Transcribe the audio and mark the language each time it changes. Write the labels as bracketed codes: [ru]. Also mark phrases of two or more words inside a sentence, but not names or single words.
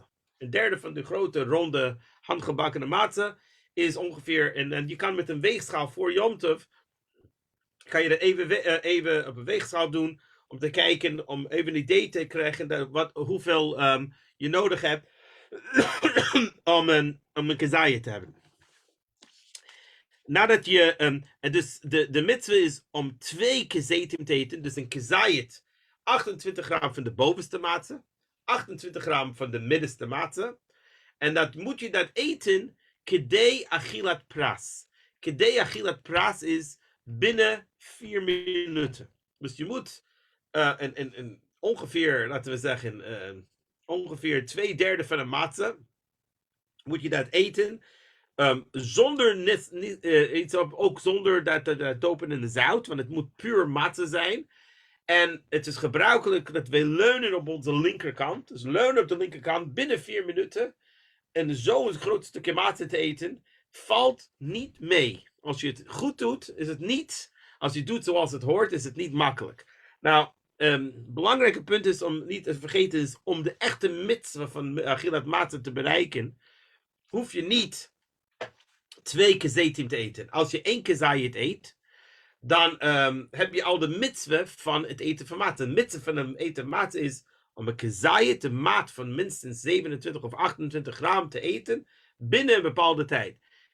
[nl] Een derde van de grote, ronde, handgebakkene matzah is ongeveer, en je kan met een weegschaal voor Yom Tov, kan je er even op een weegschaal doen, om te kijken, om even een idee te krijgen hoeveel je nodig hebt om een kezayit te hebben. Nadat je, dus de mitzvah is om 2 kezetim te eten, dus een kezayit, 28 gram van de bovenste matzah, 28 gram van de middenste matzah, en dat moet je dat eten, [he] כדי אכילת פרס. כדי אכילת פרס [nl] is binnen 4 minuten. Dus je moet ongeveer, laten we zeggen, ongeveer 2/3 van een matzah, moet je dat eten, zonder ook zonder dat dopen in de zout, want het moet puur matzah zijn. En het is gebruikelijk dat wij leunen op onze linkerkant. Dus leunen op de linkerkant binnen 4 minuten. En zo een groot stukje matzah te eten, valt niet mee. Als je het goed doet, is het niet. Als je het doet zoals het hoort, is het niet makkelijk. Nou, belangrijke punt is om niet te vergeten, is om de echte mitzvah van [he] אכילת מצה [nl] te bereiken, hoef je niet 2 kezetim te eten. Als je 1 kezayit eet, dan heb je al de mitzvah van het eten van matzah. De mitzvah van het eten van matzah is om een kezayit, de maat van minstens 27 of 28 gram te eten binnen een bepaalde tijd.